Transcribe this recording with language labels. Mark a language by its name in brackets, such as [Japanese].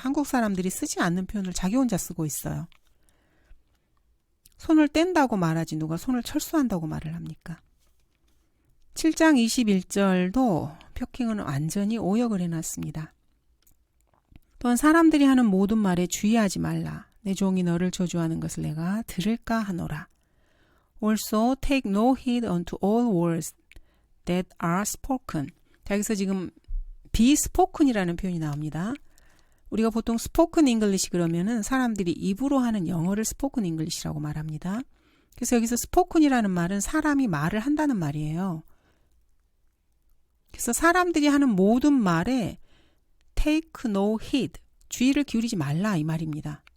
[Korean] 한국 사람들이 쓰지 않는 표현을 자기 혼자 쓰고 있어요. 손을 뗀다고 말하지 누가 손을 철수한다고 말을 합니까? 7장 21절도 표킹은 완전히 오역을 해놨습니다. 또한 사람들이 하는 모든 말에 주의하지 말라. 내 종이 너를 저주하는 것을 내가 들을까 하노라. [English] Also take no heed unto all words that are spoken. [Korean] 자, 여기서 지금 be spoken이라는 표현이 나옵니다. 우리가 보통 spoken English 그러면은 사람들이 입으로 하는 영어를 spoken English라고 말합니다. 그래서 여기서 spoken이라는 말은 사람이 말을 한다는 말이에요. 그래서 사람들이 하는 모든 말에 [English] take no heed, [Korean] 주의를 기울이지 말라 이 말입니다.